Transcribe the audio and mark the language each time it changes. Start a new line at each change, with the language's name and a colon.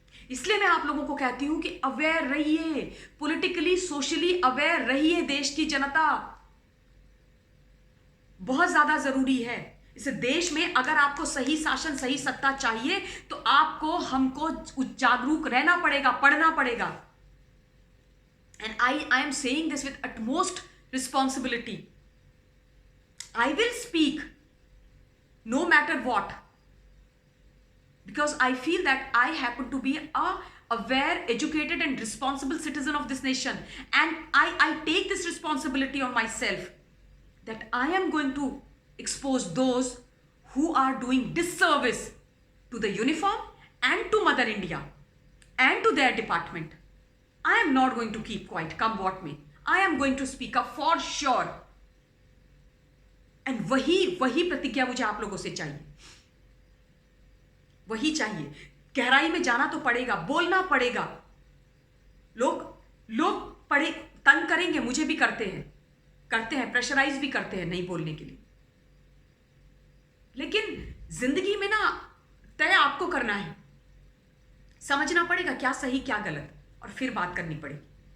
Hindi: इसलिए मैं आप लोगों को कहती हूं कि अवेयर रहिए, पॉलिटिकली सोशली अवेयर रहिए, देश की जनता, बहुत ज्यादा जरूरी है। इस देश में अगर आपको सही शासन, सही सत्ता चाहिए तो आपको, हमको जागरूक रहना पड़ेगा, पढ़ना पड़ेगा।
English: And I am saying this with utmost responsibility. I will speak no matter what, because I feel that I happen to be a aware, educated and responsible citizen of this nation, and I take this responsibility on myself that I am going to expose those who are doing disservice to the uniform and to Mother India and to their department. I am not going to keep quiet, come what may. I am going to speak up for sure.
Hindi: And वही प्रतिज्ञा मुझे आप लोगों से चाहिए, वही चाहिए। गहराई में जाना तो पड़ेगा, बोलना पड़ेगा। लोग पढ़े तंग करेंगे, मुझे भी करते हैं, प्रेशराइज भी करते हैं नहीं बोलने के लिए, लेकिन जिंदगी में ना तय आपको करना है, समझना पड़ेगा क्या सही क्या गलत, और फिर बात करनी पड़ेगी।